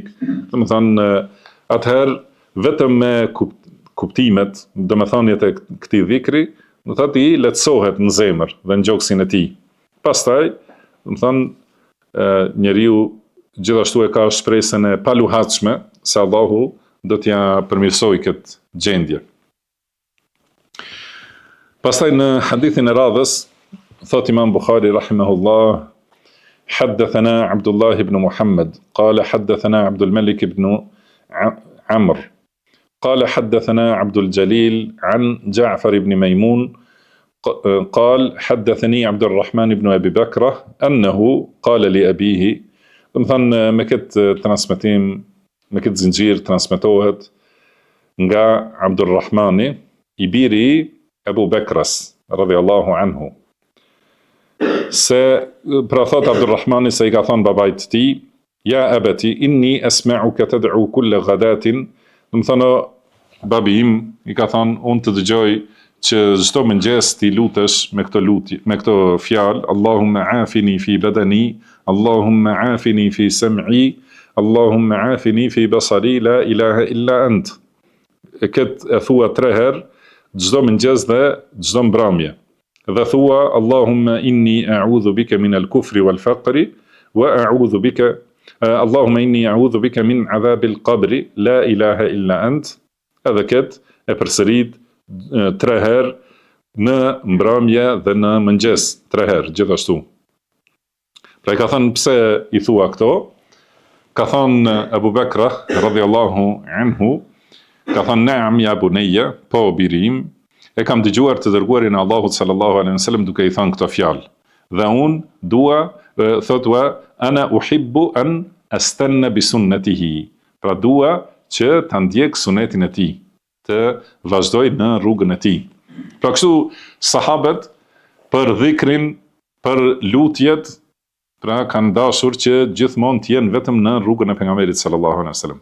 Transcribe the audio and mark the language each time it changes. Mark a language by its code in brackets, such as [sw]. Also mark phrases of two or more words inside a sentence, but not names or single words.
[sq] Domethënë, atëherë vetëm me kuptimet, domethëniet e këtij dhikri, do thotë i lehtësohet në zemër dhe në gjoksin e tij. Pastaj, domethënë, njeriu gjithashtu e ka shpresën e paluhatshme se Allahu do t'ja përmirësoj këtë gjendje. Pastaj në hadithin e radhës, thot Imam Bukhari rahimahullah, [ar] حدثنا عبد الله بن محمد قال حدثنا عبد الملك بن عمرو قال حدثنا عبد الجليل عن جعفر بن ميمون قال حدثني عبد الرحمن بن أبي بكرة أنه قال لأبيه. [sq] Domethënë me këtë transmetim, me këtë zinxhir transmetohet nga Abdulrahmani, i biri i Abu Bekras [ar] رضي الله عنه, [sq] se pra thot Abdulrahmani se i ka thënë babait të tij, [ar] يا أبت إني أسمعك تدعو كل غداة, [sq] domethënë babi im i ka thënë unë të dëgjoj që çdo mëngjes ti lutesh me këtë lutje, me këtë fjalë, [ar] اللهم عافني في بدني اللهم عافني في سمعي اللهم عافني في بصري لا إله إلا أنت. [sq] Këtë e thua 3 herë çdo mëngjes dhe çdo mbrëmje. Dhe thua [ar] اللهم إني أعوذ بك من الكفر والفقر وأعوذ بك اللهم إني أعوذ بك من عذاب القبر لا إله إلا أنت. [sq] Edhe këtë e përsërit 3 herë në mbrëmje dhe në mëngjes, 3 herë gjithashtu. Pra i ka thënë pse i thua këto, ka thënë Abu Bekra [ar] رضي الله عنه, [sq] ka thënë [ar] نعم يا بني, [sq] po birim, e kam dëgjuar të dërguarin e Allahut [ar] صلى الله عليه وسلم [sq] duke i thënë këto fjalë. Dhe unë dua, thotwa, [ar] أنا أحب أن أستن بسنته. [sq] Pra dua që ta ndjek sunetin e tij, të vazhdoj në rrugën e tij. Pra kështu sahabët për dhikrin, për lutjet, pra kanë dashur që gjithmonë të jenë vetëm në rrugën e pejgamberit [ar] صلى الله عليه وسلم.